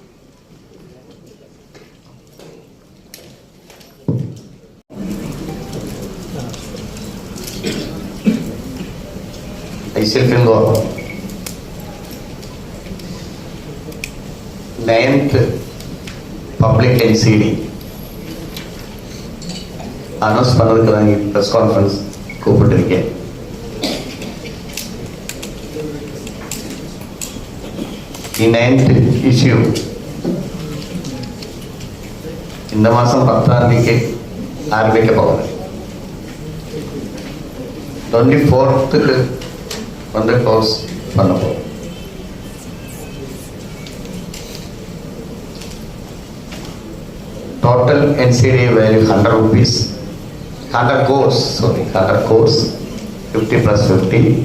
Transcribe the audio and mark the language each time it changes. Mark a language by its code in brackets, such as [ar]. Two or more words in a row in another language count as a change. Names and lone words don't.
[ta] ICL FinCorp [en] 9th public NCD [ta] அனௌன்ஸ் பண்ணதுக்கு தான் [en] press conference [ta] கூப்பிட்டுருக்கேன். ഈ 9th ഇഷ്യൂ இந்த மாதம் 10ஆம் தேதிக்கு ஆரம்பிக்க போகுது. 24th வந்து க்ளோஸ் பண்ண போகும். [en] Total NCD value 100 rupees, 100 crores, 50 plus 50.